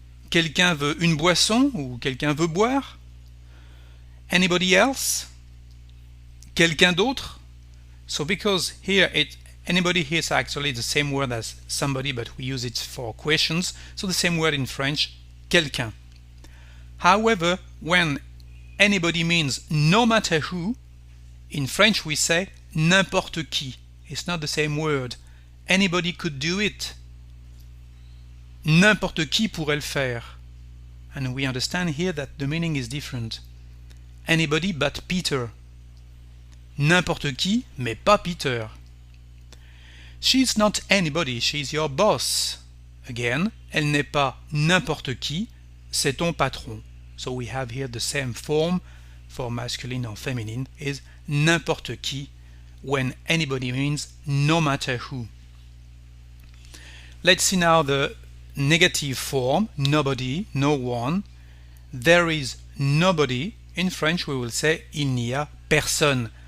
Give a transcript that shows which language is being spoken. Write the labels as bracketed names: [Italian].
[French] Quelqu'un veut une boisson ou quelqu'un veut boire? [English] Anybody else? [French] Quelqu'un d'autre? [English] So because here anybody here is actually the same word as somebody, but we use it for questions, so the same word in French, quelqu'un. However, when anybody means no matter who, in French we say n'importe qui. It's not the same word. Anybody could do it. [French] N'importe qui pourrait le faire. [English] And we understand here that the meaning is different. Anybody but Peter. [French] N'importe qui, mais pas Peter. [English] She's not anybody, she's your boss. [French] Again, elle n'est pas n'importe qui, c'est ton patron. [English] So we have here the same form for masculine or feminine is n'importe qui when anybody means no matter who. Let's see now the negative form, nobody, no one. There is nobody. In French we will say [French] il n'y a personne.